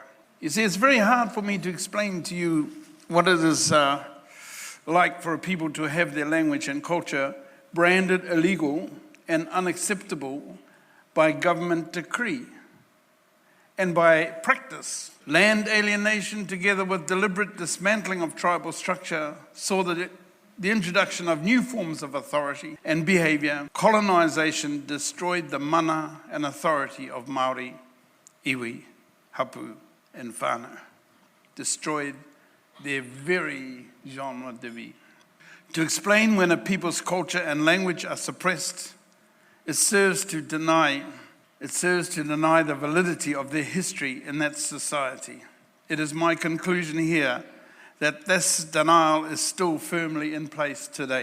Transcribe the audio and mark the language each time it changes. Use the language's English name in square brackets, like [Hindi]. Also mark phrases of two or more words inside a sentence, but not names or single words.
[English] You see, it's very hard for me to explain to you what it is like for people to have their language and culture branded illegal and unacceptable by government decree and by practice. Land alienation together with deliberate dismantling of tribal structure saw the the introduction of new forms of authority and behaviour, colonisation destroyed the mana and authority of Māori, [Māori] iwi, hapu [English] and whānau. Destroyed their very [French] genre de vie. [English] To explain when a people's culture and language are suppressed, it serves to deny the validity of their history in that society. It is my conclusion here that this denial is still firmly in place today.